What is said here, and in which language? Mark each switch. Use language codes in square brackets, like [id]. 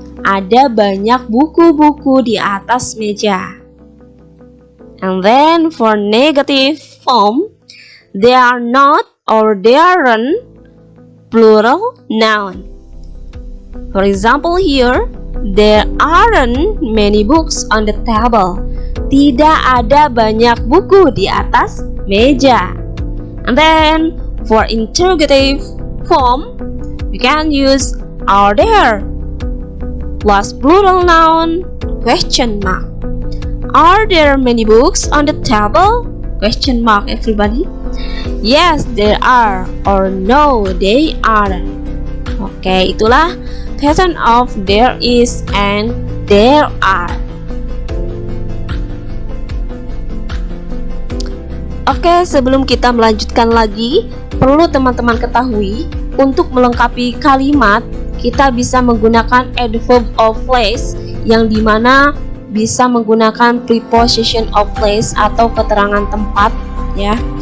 [id] Ada banyak buku-buku di atas meja. [en] And then for negative form, they are not or they aren't plural noun. For example here, there aren't many books on the table. [id] Tidak ada banyak buku di atas meja. [en] And then for interrogative form, we can use are there plus plural noun question mark. Are there many books on the table? Question mark, everybody. Yes, there are, or no, they aren't. [id] Oke, itulah [en] pattern of there is and there are. [id] Oke, sebelum kita melanjutkan lagi, perlu teman-teman ketahui, untuk melengkapi kalimat, kita bisa menggunakan adverb of place, yang dimana bisa menggunakan preposition of place atau keterangan tempat, ya.